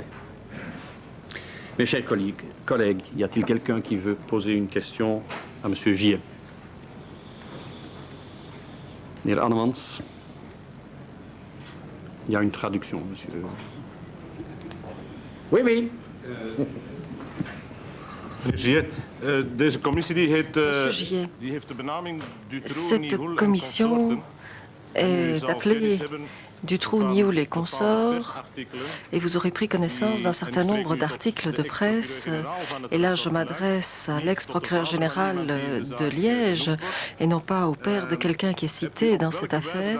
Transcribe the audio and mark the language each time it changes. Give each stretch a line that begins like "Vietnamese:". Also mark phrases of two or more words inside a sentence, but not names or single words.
French: Mes chers collègues, y a-t-il quelqu'un qui veut poser une question à Monsieur Gier?
Dutch: Meneer Annemans.
French: Il y a une traduction, monsieur. Oui, oui.
Dutch: Deze commissie die heeft de benaming Dutroux-Nihoul en consorten.
French: Est appelé Dutroux-Nihoul et consorts, et vous aurez pris connaissance d'un certain nombre d'articles de presse. Et là, je m'adresse à l'ex-procureur général de Liège, et non pas au père de quelqu'un qui est cité dans cette affaire.